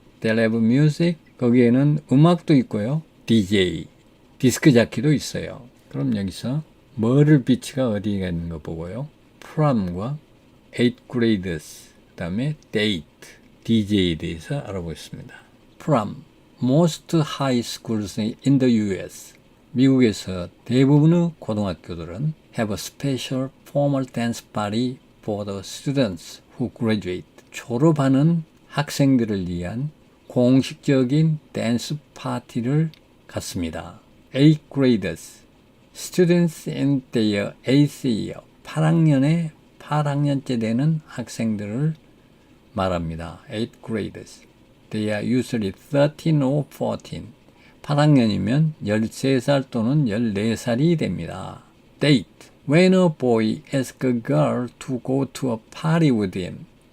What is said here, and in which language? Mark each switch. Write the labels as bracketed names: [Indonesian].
[English] They'll have music. [Korean] 거기에는 음악도 있고요. DJ. 디스크 자키도 있어요. 그럼 여기서 머를 비치가 어디에 있는 거 보고요. prom과 8th graders, 그 다음에 date, DJ에 대해서 알아보겠습니다. [English] prom, most high schools in the US. [Korean] 미국에서 대부분의 고등학교들은 [English] have a special formal dance party for the students who graduate. [Korean] 졸업하는 학생들을 위한 공식적인 댄스 파티를 갖습니다. [English] 8th graders, students in their 8th year, [Korean] 8학년째 되는 학생들을 말합니다. [English] 8th graders. They are usually 13 or 14. [Korean] 8학년이면 13살 또는 14살이 됩니다. [English] Date. When a boy asks a girl to go to a party with him.